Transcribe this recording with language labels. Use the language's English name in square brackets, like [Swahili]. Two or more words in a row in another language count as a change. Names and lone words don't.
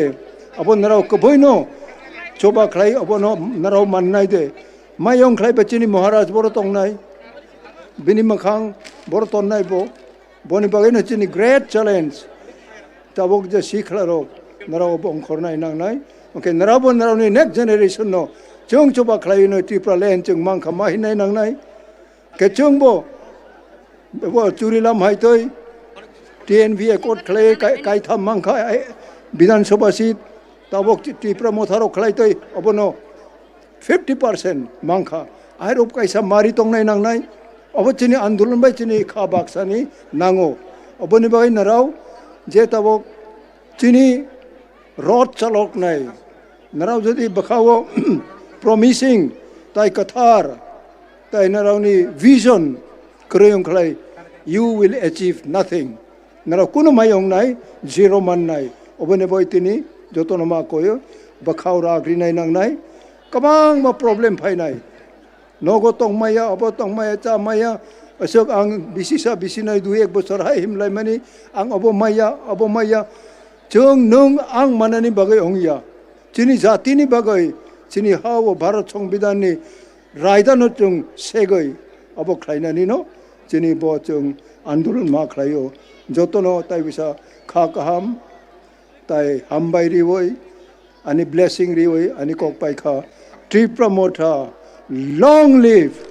[Kok Borok] abo narao kboino choba khlai abono narao man nai de mayong khlai bachini maharaj boro tongnai bini makhang boro tonnai bo boni bagaino chini [English] great challenge [Kok Borok] tabok je sikhla rok narao bong khornai nangnai okay narabo ni [English] next generation [Kok Borok] no chung choba khlai no Tripura land chung mang khama hinai nangnai ke chung bo churilam haitoi TNV court khlai kai tham mang kha [Bangla] বিধান সভা [Kok Borok] seat tabok Tripura motharo khlai toi abono 50% mangkha airop kaisa mari tongnai nangnai abo chini andolon bai chini kha baksani nango oboni bai narau je tabok chini rod chalok nai narau jodi bakhawo promising tai kathar tai narau ni vision kreyong khlai [English] you will achieve nothing [Kok Borok] narau kuno mayong nai zero man nai obone boy tini jotono ma koyo bakhaw ra agri nai nang nai kabang ma problem phai nai nogo tong maya abo tong maya cha maya asok ang bisisa bisinai du ek bochor hai himlai mani ang abo maya chung nung ang manani bagai ongya chini jati ni bagai chini hawo bharat সংবিধান ni raida no chung segai abo khlaina ni no chini bo chung andolon ma khlaio jotono tai bisa kha kaham tai hambai riwoi ani blessing riwoi ani kok pai kha Tripura motha [English] long live